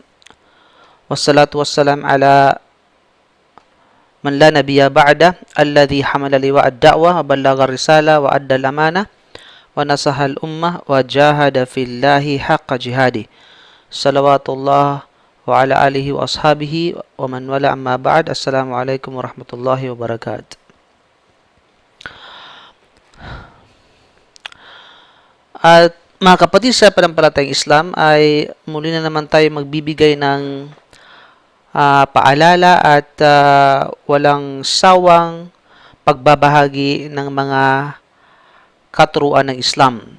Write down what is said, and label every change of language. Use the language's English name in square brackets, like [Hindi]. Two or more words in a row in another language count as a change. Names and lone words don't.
[Arabic] والصلاة والسلام على من لا نبي بعد الذي حمل لواء الدعوة وبلغ الرسالة وأدى الأمانة ونصح الأمة وجاهد في الله حق جهاده. صلوات الله وعلى آله وأصحابه ومن والاه أما بعد. السلام عليكم ورحمة الله وبركاته. [Filipino] At mga kapatid sa panampalatayang Islam ay muli na naman tayo magbibigay ng paalala at walang sawang pagbabahagi ng mga katuruan ng Islam.